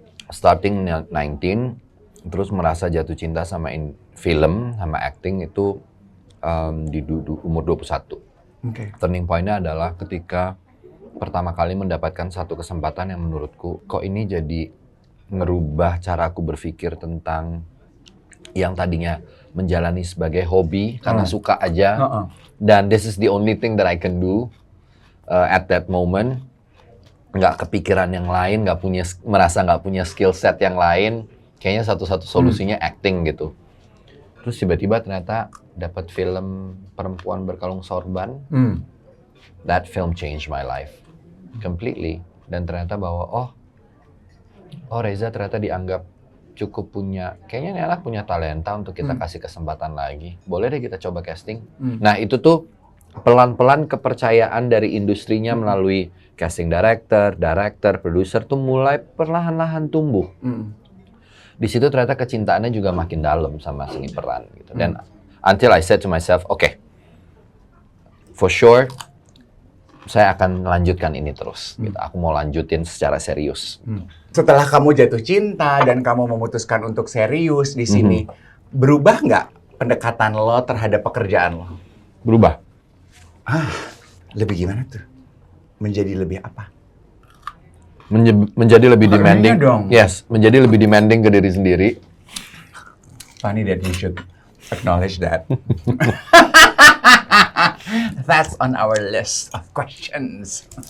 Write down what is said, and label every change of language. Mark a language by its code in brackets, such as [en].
[en] Starting 19, [id] terus merasa jatuh cinta sama film, sama acting itu di umur 21. Oke. Turning point-nya adalah ketika pertama kali mendapatkan satu kesempatan yang menurutku, kok ini jadi ngerubah cara aku berpikir tentang yang tadinya menjalani sebagai hobi, karena suka aja. Dan [en] this is the only thing that I can do at that moment. [id] Nggak kepikiran yang lain, merasa nggak punya skill set yang lain. Kayaknya satu-satu solusinya acting gitu. Terus tiba-tiba ternyata dapat film Perempuan Berkalung Sorban. [en] That film changed my life completely. [id] Dan ternyata bahwa oh Reza ternyata dianggap cukup kayaknya ini anak punya talenta untuk kita kasih kesempatan lagi. Boleh deh kita coba casting. Nah itu tuh pelan-pelan kepercayaan dari industrinya melalui casting director, produser tuh mulai perlahan-lahan tumbuh. Di situ ternyata kecintaannya juga makin dalam sama seni peran gitu. [en] Dan until I said to myself, okay, for sure [id] saya akan lanjutkan ini terus. Gitu. Aku mau lanjutin secara serius. Setelah kamu jatuh cinta dan kamu memutuskan untuk serius di sini, berubah nggak pendekatan lo terhadap pekerjaan lo? Berubah. Lebih gimana tuh? Menjadi lebih apa? Menjadi lebih demanding. dong. Yes, menjadi lebih demanding ke diri sendiri. [en] Funny that you should acknowledge that. That's on our list of questions.